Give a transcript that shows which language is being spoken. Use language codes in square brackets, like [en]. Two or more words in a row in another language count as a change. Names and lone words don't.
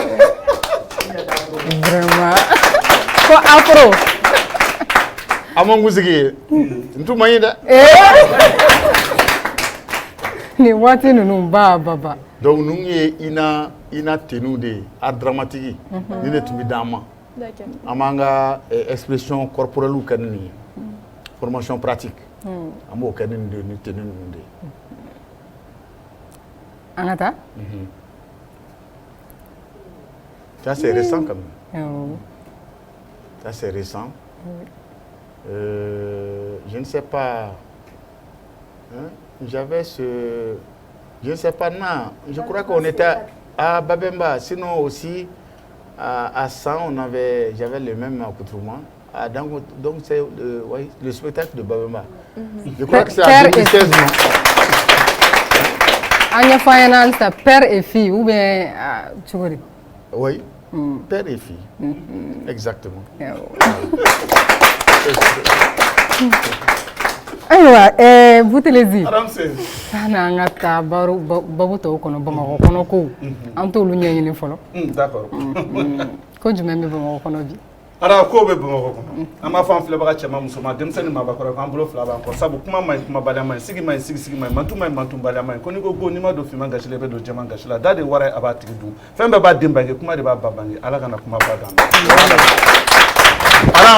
[bm] vraiment ko afro a ma n kunsigi ye n tun man ɲi dɛ ni waati ninnu ba donc ninnu ye ina tenue de ye [fr] art dramatique [bm] ni de tun bɛ d'an ma an b'an ka [fr] expression corporelle [bm] kɛ ni nin ye [fr] formation pratique [bm] an b'o kɛ ni nin de ye ni tenue ninnu de ye an ka taa [fr] ça c'est récent quand même awɔ ça c'est récent je ne sais pas hein? J'avais je ne sais pas, non, je crois qu'on était à Babemba, sinon aussi à 100, j'avais le même accoutrement. Donc c'est le spectacle de Babemba. Je crois que c'est en 2016, non? Anya Fayanan, c'est père et fille, ou bien tu vois? Oui, père et fille, exactement. [bm] Ayiwa Boutelezi sana an ka taa babu tɔw kɔnɔ Bamakɔ kɔnɔ ko an t'olu ɲɛɲini fɔlɔ d'accord ko jumɛn bɛ Bamakɔ kɔnɔ bi ara ko bɛ Bamakɔ kɔnɔ an b'a fɔ an filɛbaga cɛman musoman denmisɛnnin maabakɔrɔ k'an bolo fila b'an kɔ sabu kuma man ɲi kumabaliya man ɲi sigi man ɲi sigi man ɲi mantu man ɲi mantunbaliya man ɲi ko n'i ko go n'i ma don finman gasi la i bɛ don jɛman gasi la da de wara a b'a tigi dun fɛn bɛɛ b'a den bange kuma de b'a ba bange ala kana kuma ba d'an ma ara an